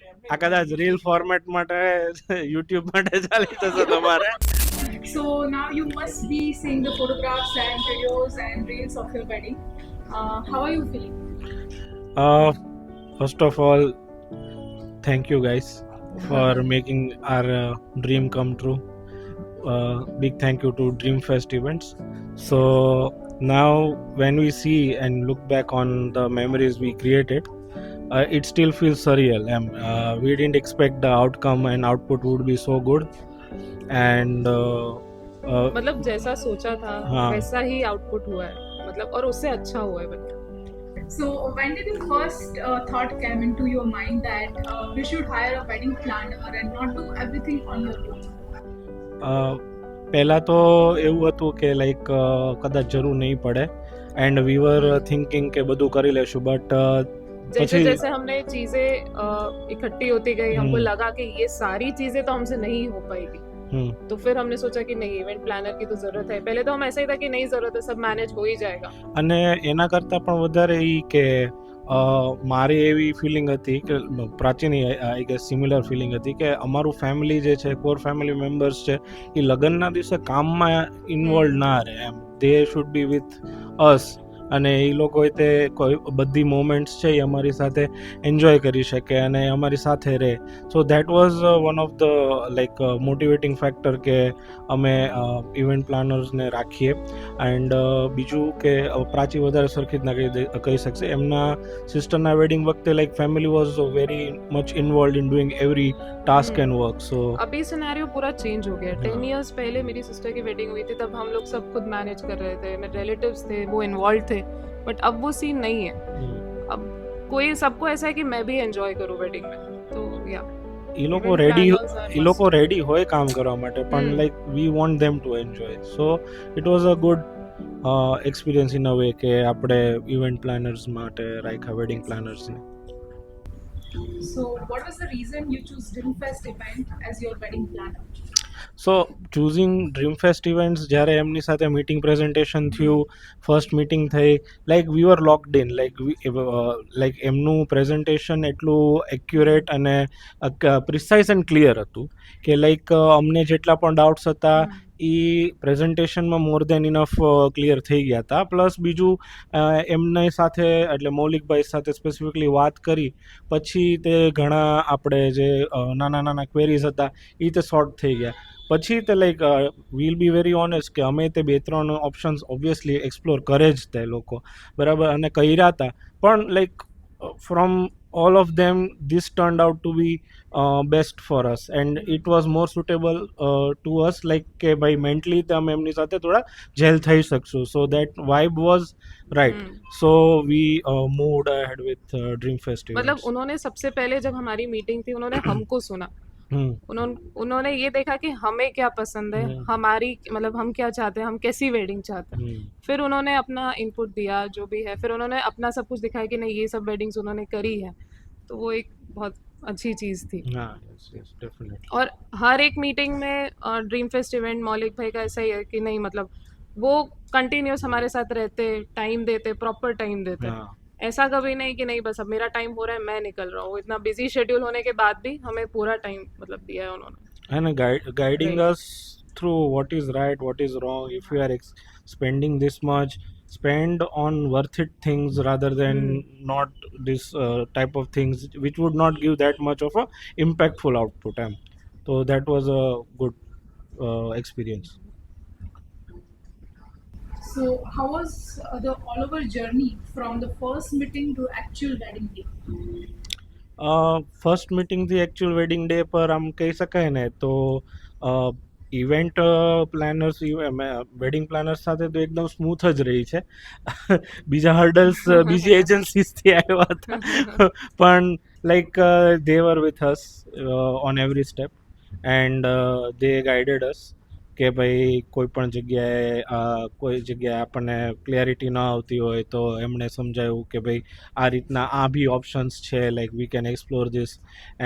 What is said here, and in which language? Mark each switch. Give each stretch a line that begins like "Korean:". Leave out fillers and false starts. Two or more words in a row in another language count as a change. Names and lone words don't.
Gujarati: આ કદાચ
English: reel format
Gujarati: માટે યુટ્યુબ માટે ચાલી જશે તમારે.
English: So now you must be seeing the photographs and videos and reels of your wedding. How are you feeling? First of all, thank you guys for making our dream come true. Big thank you to Dreamfest events. So now when we see and look back on the memories we created, it still feels surreal. We didn't expect the outcome and output would be so good. And
Hindi: मतलब जैसा सोचा था हाँ. वैसा ही आउटपुट हुआ है, मतलब और उससे अच्छा हुआ है बल्कि.
English: So when did the first thought came into your mind that we should hire a wedding planner and not do everything on your own?
Gujarati: પહેલાં તો એવું હતું કે લાઈક કદાચ જરૂર નહીં પડે
English: and we were thinking
Gujarati: કે બધું કરી લેશું બટ
Hindi: जैसे जैसे हमने चीजें इकट्ठी होती गई, हमको लगा कि ये सारी चीजें तो हमसे नहीं हो पाएगी. तो फिर हमने सोचा कि नहीं,
English: event planner
Hindi: की तो जरूरत है. पहले तो हम ऐसा ही था कि नहीं जरूरत है, सब मैनेज हो ही जाएगा.
Gujarati: અને એના કરતાં પણ વધારે એ કે મારી એવી ફિલિંગ હતી કે પ્રાચીની
English: I guess similar feeling
Gujarati: હતી કે અમારું ફેમિલી જે છે,
English: core family members
Gujarati: છે, એ લગ્નના દિવસે કામમાં ઇન્વોલ્વ ના રહે એમ.
English: they should be with us
Gujarati: અને એ લોકોએ તે કોઈ બધી મોમેન્ટ્સ છે એ અમારી સાથે એન્જોય કરી શકે અને અમારી સાથે રહે.
English: so that was one of the like motivating factor
Gujarati: કે અમે ઇવેન્ટ પ્લાનર્સને રાખીએ. એન્ડ બીજું કે પ્રાચી વધારે સરખી રીતના કહી શકશે. એમના સિસ્ટરના વેડિંગ વખતે
English: like family was very much involve in doing every task and work. सो
Hindi: अभी सिनेरियो पूरा चेंज हो गया. 10 इयर्स पहले मेरी सिस्टर की वेडिंग हुई थी, तब हम लोग सब खुद मैनेज कर रहे थे, मेरे रिलेटिव्स थे, वो इन्वॉल्व थे. बट अब वो सीन नहीं है. अब कोई सबको ऐसा है कि मैं भी एंजॉय करूं वेडिंग में. तो या
Gujarati: એ લોકો રેડી હોય કામ કરવા માટે પણ
English: like we want them to enjoy. so it was a good experience in a way
Gujarati: કે આપણે ઇવેન્ટ પ્લાનર્સ માટે રાખ્યા વેડિંગ પ્લાનર્સને.
English: So what was the reason you chose Dreamfest event as your wedding planner? so choosing Dreamfest Events
Gujarati: જ્યારે એમની સાથે મિટિંગ પ્રેઝન્ટેશન થયું, ફર્સ્ટ મિટિંગ થઈ,
English: like we were locked in.
Gujarati: લાઈક એમનું પ્રેઝન્ટેશન એટલું એક્યુરેટ અને
English: precise and clear
Gujarati: હતું કે લાઈક અમને જેટલા પણ ડાઉટ્સ હતા એ પ્રેઝન્ટેશનમાં
English: more than enough clear
Gujarati: થઈ ગયા હતા. પ્લસ બીજું એમની સાથે એટલે મૌલિકભાઈ સાથે સ્પેસિફિકલી વાત કરી પછી તે ઘણા આપણે જે નાના નાના ક્વેરીઝ હતા એ તે સોર્ટ થઈ ગયા. પછી તે
English: like we'll be very honest
Gujarati: કે અમે તે 2-3 ઓપ્શન્સ ઓબ્વિયસલી એક્સપ્લોર કરે જ તે લોકો બરાબર અને કર્યા હતા પણ
English: like from all of them this turned out to be best for us and it was more suitable to us like
Gujarati: કે ભાઈ મેન્ટલી તમે એમની સાથે થોડા જેલ થઈ શકશો.
English: સો that vibe was right. So we moved ahead with Dreamfest events.
Hindi: मतलब उन्होंने सबसे पहले जब हमारी मीटिंग थी उन्होंने हमको सुना. उन्होंने ये देखा कि हमें क्या पसंद है, हमारी मतलब हम क्या चाहते हैं, हम कैसी वेडिंग चाहते हैं. फिर उन्होंने अपना इनपुट दिया जो भी है. फिर उन्होंने अपना सब कुछ दिखाया कि नहीं ये सब वेडिंग्स उन्होंने करी है. तो वो एक बहुत अच्छी चीज़ थी.
English: yes, definitely.
Hindi: और हर एक मीटिंग में ड्रीम फेस्ट इवेंट मौलिक भाई का ऐसा ही है कि नहीं मतलब वो कंटिन्यूस हमारे साथ रहते, टाइम देते,
English: proper time
Hindi: देते. ऐसा कभी नहीं कि नहीं बस अब मेरा टाइम हो रहा है मैं निकल रहा हूँ. इतना बिजी शेड्यूल होने के बाद भी हमें पूरा टाइम मतलब दिया है उन्होंने.
English: And guiding us through what is right, what is wrong. If you are spending this much, spend on worth it things rather than not this type of things which would not give that much of a impactful output. So that was a good experience. So how was the all over journey from the first meeting to actual wedding day? first meetingથી actual wedding day
Gujarati: પર આમ કહી શકાય ને તો
English: event planners wedding planners
Gujarati: સાથે તો એકદમ સ્મૂથ જ રહી છે. બીજા હર્ડલ્સ બીજી એજન્સીસથી આવ્યા હતા પણ
English: like they were with us on every step and they guided us
Gujarati: કે ભાઈ કોઈ પણ કોઈ જગ્યાએ આપણને ક્લેરિટી ન આવતી હોય તો એમણે સમજાવ્યું કે ભાઈ આ રીતના આ બી ઓપ્શન્સ છે
English: like we can explore this.